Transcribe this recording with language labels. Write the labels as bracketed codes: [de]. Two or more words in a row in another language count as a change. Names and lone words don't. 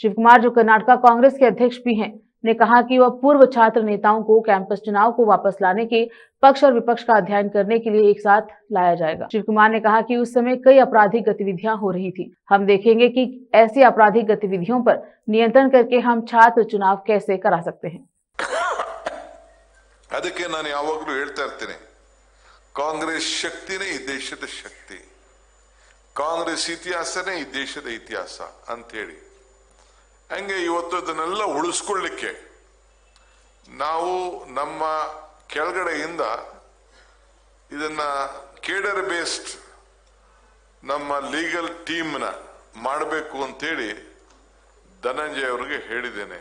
[hi] शिव कुमार, जो कर्नाटक कांग्रेस के अध्यक्ष भी हैं, ने कहा कि वह पूर्व छात्र नेताओं को कैंपस चुनाव को वापस लाने के पक्ष और विपक्ष का अध्ययन करने के लिए एक साथ लाया जाएगा। शिव कुमार ने कहा कि उस समय कई आपराधिक गतिविधियां हो रही थी। हम देखेंगे कि ऐसी आपराधिक गतिविधियों पर नियंत्रण करके हम छात्र चुनाव कैसे करा सकते हैं। [kn] ಅದಕ್ಕೆ ನಾನು ಯಾವಾಗಲೂ ಹೇಳ್ತಾ ಇರ್ತೇನೆ, ಕಾಂಗ್ರೆಸ್ ಶಕ್ತಿನೇ ಈ ದೇಶದ ಶಕ್ತಿ, ಕಾಂಗ್ರೆಸ್ ಇತಿಹಾಸನೇ ಈ ದೇಶದ ಇತಿಹಾಸ ಅಂತ ಹೇಳಿ ಹಂಗೆ ಇವತ್ತು ಅದನ್ನೆಲ್ಲ ಉಳಿಸ್ಕೊಳ್ಳಿಕ್ಕೆ ನಾವು ನಮ್ಮ ಕೆಳಗಡೆಯಿಂದ ಇದನ್ನ [en] cadre based [kn] ನಮ್ಮ [en] legal teamನ [kn] ಮಾಡಬೇಕು ಅಂತೇಳಿ ಧನಂಜಯ ಅವರಿಗೆ ಹೇಳಿದ್ದೇನೆ।